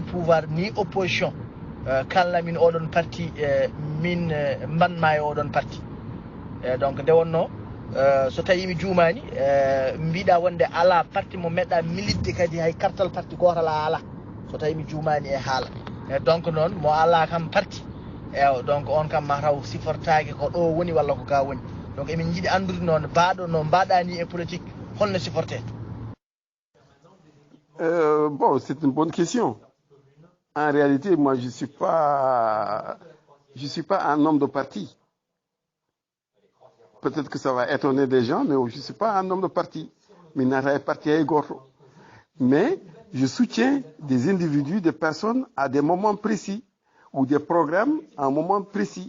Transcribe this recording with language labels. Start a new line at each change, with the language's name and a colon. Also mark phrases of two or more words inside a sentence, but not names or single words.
Fula: pouvoir ni opposition kalna min oɗon parti min mbanma e oɗon parti donc nde wonno so tawi mi juumani mbiɗa wonde ala parti mo meɗɗa militde kadi hay kartal parti gotal a ala so tawi mi juumani e haala donc noon mo ala kam parti eyo donc on kam mataw sifortaki ko ɗo woni walla ko ga woni donc emin jiiɗi andude noon baɗo no mbaɗani e politique holno siforte.
French: Bon, c'est une bonne question. En réalité, moi, je suis pas un homme de parti. Peut-être que ça va étonner des gens, mais je suis pas un homme de parti. Mais je soutiens des individus, des personnes à des moments précis ou des programmes à un moment précis.